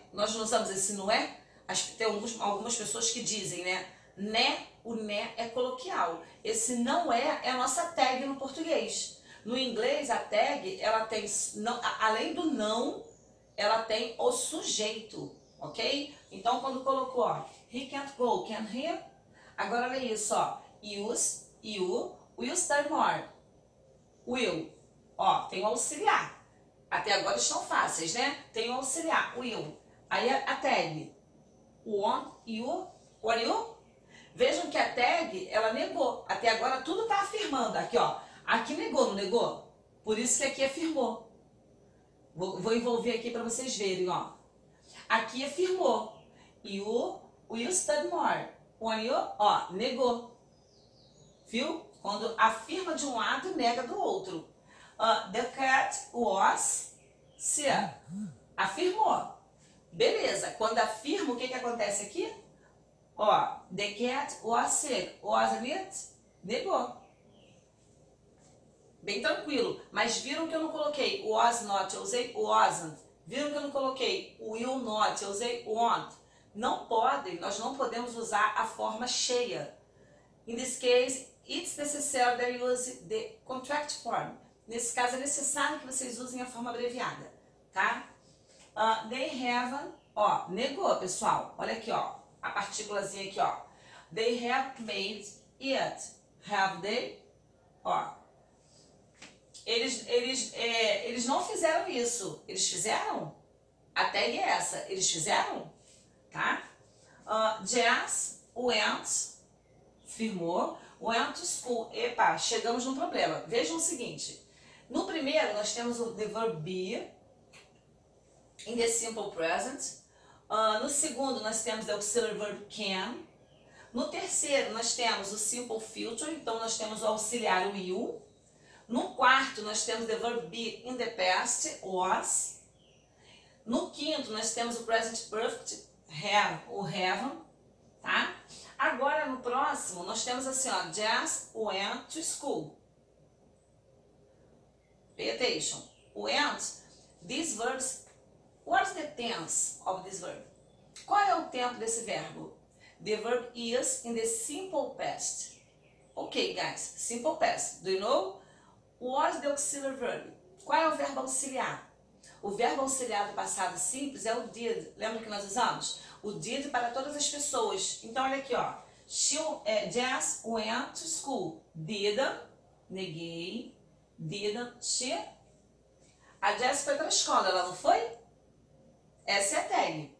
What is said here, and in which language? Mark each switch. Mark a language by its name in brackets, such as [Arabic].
[Portuguese] Nós não usamos esse não é? Tem algumas pessoas que dizem, né? O né é coloquial. Esse não é a nossa tag no português. No inglês, a tag, ela tem, não, além do não, ela tem o sujeito, ok? Então, quando colocou, ó, [English] he can't go, can he? [Portuguese] Agora, olha isso, ó, [English] you, will study more. [Portuguese] Will, ó, tem o auxiliar. Até agora estão fáceis, né? Tem o auxiliar, will. Aí a [English] tag, want, you, what you? [Portuguese] Vejam que a tag, ela negou. Até agora tudo está afirmando. Aqui, ó. Aqui negou, não negou? Por isso que aqui afirmou. Vou envolver aqui para vocês verem, ó. Aqui afirmou. [English] You will study more. When you, [Portuguese] ó, negou. Viu? Quando afirma de um lado, nega do outro. [English] The cat was sick. [Portuguese] Afirmou. Beleza. Quando afirma, o que acontece aqui? [English] Ó, the cat was sick. Wasn't it? [Portuguese] Negou. Bem tranquilo. Mas viram que eu não coloquei was not, eu usei wasn't. Viram que eu não coloquei will not, eu usei won't. Não podem, nós não podemos usar a forma cheia. [English] In this case, it's necessary that you use the contract form. [Portuguese] Nesse caso, é necessário que vocês usem a forma abreviada, tá? [English] They haven't, [Portuguese] ó, negou, pessoal. Olha aqui, ó, a partículazinha aqui, ó. [English] They have made it. Have they? Ó. [Portuguese] Eles não fizeram isso. Eles fizeram? A tag é essa. Eles fizeram? Tá? [English] Jess went, [Portuguese] firmou, [English] went to school. [Portuguese] Epa, chegamos no problema. Vejam o seguinte. No primeiro, nós temos o [English] the verb be in the simple present. [Portuguese] No segundo, nós temos o auxiliary verb can. No terceiro, nós temos o simple future. Então, nós temos o auxiliar will. No quarto, nós temos [English] the verb be in the past, [Portuguese] was. No quinto, nós temos o present perfect, have, o have, tá? Agora, no próximo, nós temos assim, ó, [English] Jess went to school. Pay attention. Went, these verbs, what is the tense of this verb? [Portuguese] Qual é o tempo desse verbo? [English] The verb is in the simple past. Ok, guys, simple past. Do you know? What is the auxiliary verb? [Portuguese] Qual é o verbo auxiliar? O verbo auxiliar do passado simples é o did. Lembra que nós usamos? O did para todas as pessoas. Então, olha aqui, ó. [English] Jess went to school. Didn't, [Portuguese] neguei. [English] Didn't she? [Portuguese] A Jess foi para a escola, ela não foi? Essa é a tag.